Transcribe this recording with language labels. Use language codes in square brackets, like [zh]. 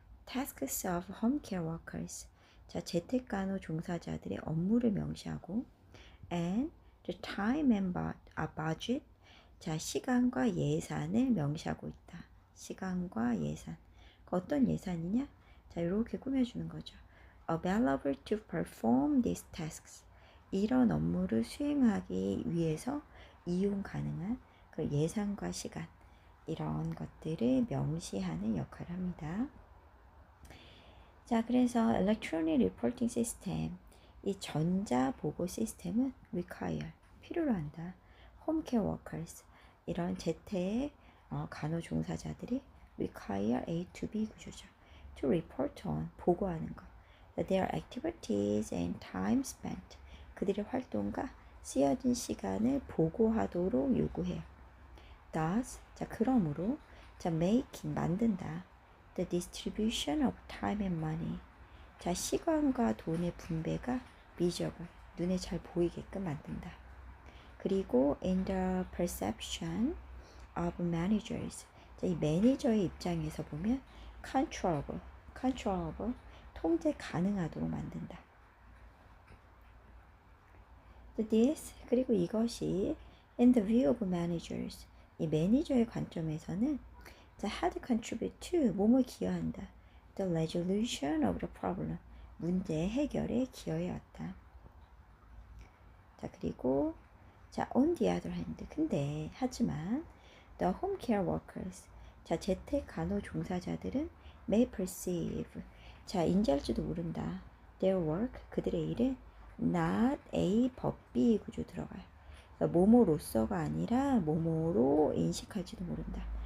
[en] Tasks of home care workers, [ko] 자, 재택간호 종사자들의 업무를 명시하고 [en] and the time and budget, [ko] 자, 시간과 예산을 명시하고 있다. 시간과 예산. 어떤 예산이냐? 자, 이렇게 꾸며주는 거죠. [en] Available to perform these tasks. [ko] 이런 업무를 수행하기 위해서 이용 가능한 그 예산과 시간, 이런 것들을 명시하는 역할을 합니다. 자, 그래서 Electronic Reporting System, 이 전자 보고 시스템은 require, 필요로 한다. Home Care Workers, 이런 재택 간호 종사자들이 require A to B 구조죠. [en] To report on, [ko] 보고하는 것. [en] Their activities and time spent, [ko] 그들의 활동과 쓰여진 시간을 보고하도록 요구해요. Thus, 자, 그러므로, 자, making, 만든다. [en] The distribution of time and money, [ko] 자, 시간과 돈의 분배가 visible, 눈에 잘 보이게끔 만든다. 그리고 [en] in the perception of managers, [ko] 자, 이 매니저의 입장에서 보면 controllable, 통제 가능하도록 만든다. This, 그리고 이것이 [en] in the view of managers, [ko] 이 매니저의 관점에서는 자, [en] had contribute to, [ko] 뭐뭐 기여한다. [en] The resolution of the problem, [ko] 문제 해결에 기여해왔다. 자, 그리고 자, [en] on the other hand, [ko] 근데 하지만 [en] the home care workers, [ko] 자, 재택 간호 종사자들은 [en] may perceive, [ko] 자, 인지할지도 모른다. [en] Their work, [ko] 그들의 일은 not A but B 구조 들어가요. 그러니까 뭐뭐로서가 아니라 뭐뭐로 인식할지도 모른다.